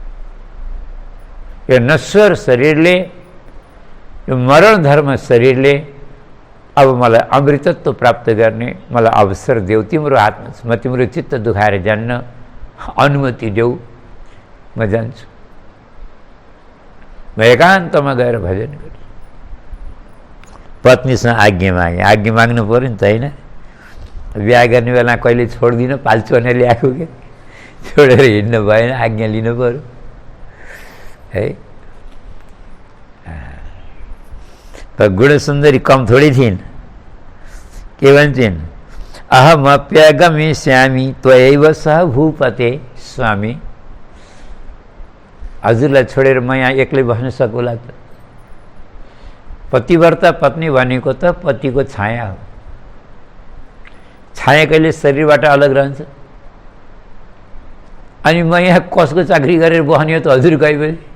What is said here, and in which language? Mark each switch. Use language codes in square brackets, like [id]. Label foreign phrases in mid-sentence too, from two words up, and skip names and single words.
[ne] यो नश्वर शरीरले, यो मरण धर्म शरीरले अब मलाई अमृतत्व प्राप्त गर्ने मलाई अवसर देऊ, तिम्रो हातमा छ, म तिम्रो चित्त दुखाएर जान्न, अनुमति देऊ, म जान्छु। म एकान्तमा गएर भजन गर्छु। पत्नीसँग आज्ञा मागे, आज्ञा माग्नु पऱ्यो नि त, होइन? बिहा गर्ने बेला कहिले छोड्दिनँ, पाल्चोने ल्याएको के, छोडेर हिँड्नु भएन, आज्ञा लिनु पऱ्यो है। पर गुणसुन्दरी [hi] कम थोड़ी [ne] थिइन्। के भन्छन्? [sa] अहमप्यगमिष्यामि त्वयैव सह भूपते स्वामी। [ne] हजुरलाई छोडेर म यहाँ एक्लै बस्न सकुला त? पतिव्रता पत्नी भनेको त पतिको छाया हो। छाया कहिले शरीरबाट अलग रहन्छ? अनि म यहाँ कसको चाकरी गरेर बस्ने हो त हजुर गएपछि?